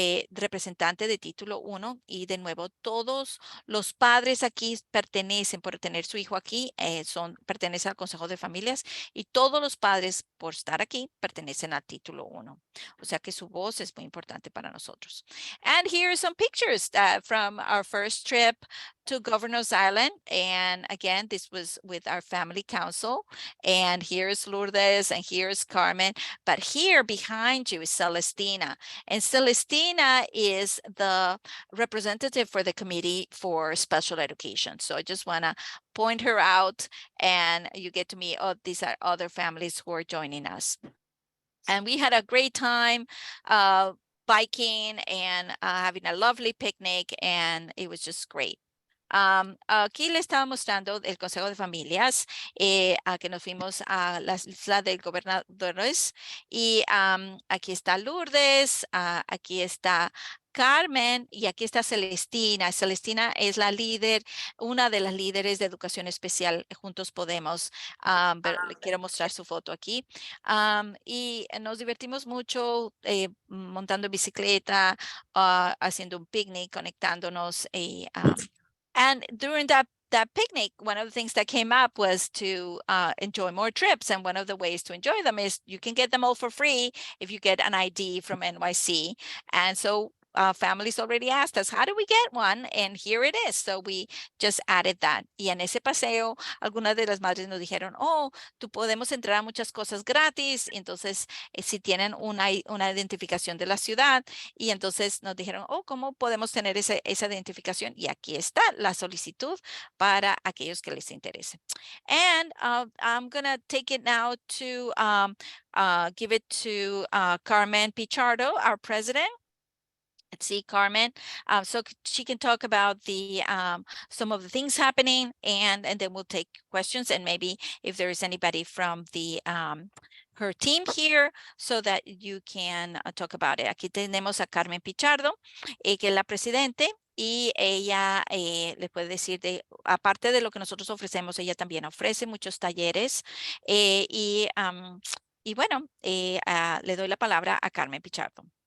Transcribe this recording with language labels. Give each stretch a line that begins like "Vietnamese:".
Spanish: representante de título 1 y de nuevo todos los padres aquí pertenecen, por tener su hijo aquí, pertenecen al Consejo de Familias y todos los padres por estar aquí pertenecen al título 1. O sea que su voz es muy importante para nosotros.
English: And here are some pictures from our first trip to Governor's Island. And again, this was with our family council. And here's Lourdes and here's Carmen. But here behind you is Celestina. And Celestina is the representative for the Committee for Special Education. So I just want to point her out and you get to meet, these are other families who are joining us. And we had a great time biking and having a lovely picnic, and it was just great.
Spanish: Aquí le estaba mostrando el Consejo de Familias, a que nos fuimos a la isla del Gobernadores y aquí está Lourdes, aquí está Carmen y aquí está Celestina. Celestina es la líder, una de las líderes de educación especial Juntos Podemos, pero le quiero mostrar su foto aquí. Y nos divertimos mucho montando bicicleta, haciendo un picnic, conectándonos
English: and during that picnic, one of the things that came up was to enjoy more trips. And one of the ways to enjoy them is you can get them all for free if you get an ID from NYC. And so families already asked us, how do we get one? And here it is. So we just added that.
Spanish: Y en ese paseo, algunas de las madres nos dijeron, oh, tú podemos entrar a muchas cosas gratis. Entonces, si tienen una identificación de la ciudad. Y entonces nos dijeron, oh, ¿cómo podemos tener esa identificación? Y aquí está la solicitud para aquellos que les interese.
English: And I'm going to take it now to give it to Carmen Pichardo, our president. Let's see, Carmen. So she can talk about the some of the things happening, and then we'll take questions, and maybe if there is anybody from the her team here, so that you can talk about it.
Spanish: Aquí tenemos a Carmen Pichardo, que es la presidente. Y ella le puede decir, aparte de lo que nosotros ofrecemos, ella también ofrece muchos talleres. Y bueno, le doy la palabra a Carmen Pichardo.